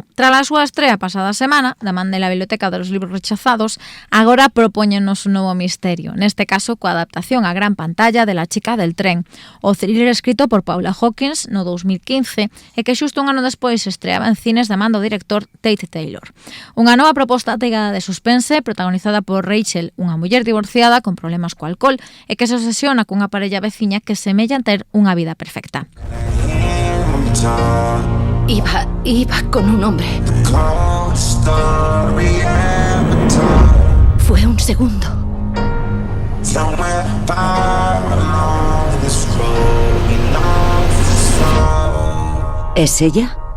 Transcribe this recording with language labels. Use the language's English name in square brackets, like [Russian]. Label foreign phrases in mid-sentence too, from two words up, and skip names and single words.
[Galician] Tras a súa estrea pasada semana, da man de la Biblioteca de los Libros Rechazados, agora propóñenos un novo misterio, neste caso coa adaptación á gran pantalla de La chica del tren, o thriller escrito por Paula Hawkins no 2015 e que xusto un ano despois estreaba en cines da man do director Tate Taylor. Unha nova proposta ateigada de suspense protagonizada por Rachel, unha muller divorciada con problemas co alcohol e que se obsesiona cunha parella veciña que semellan ter unha vida perfecta. [Spanish] Iba con un hombre. Fue un segundo. ¿Es ella?